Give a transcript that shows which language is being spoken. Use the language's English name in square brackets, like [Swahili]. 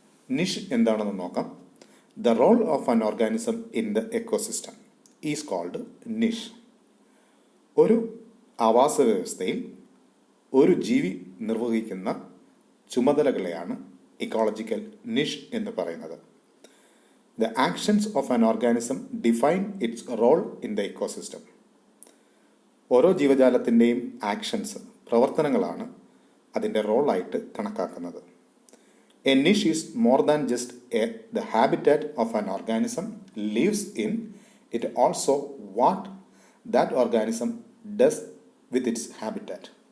[Malayalam] നിഷ് എന്താണെന്ന് നോക്കാം. [English] The role of an organism in the ecosystem is called niche. [Malayalam] ഒരു ആവാസ വ്യവസ്ഥയിൽ ഒരു ജീവി നിർവഹിക്കുന്ന ചുമതലകളെയാണ് ഇക്കോളജിക്കൽ നിഷ് എന്ന് പറയുന്നത്. [English] The actions of an organism define its role in the ecosystem. [Malayalam] ഓരോ ജീവജാലത്തിൻ്റെയും ആക്ഷൻസ്, പ്രവർത്തനങ്ങളാണ് അതിൻ്റെ റോളായിട്ട് കണക്കാക്കുന്നത്. [English] A niche is more than just the habitat of an organism lives in. It also what that organism does with its habitat.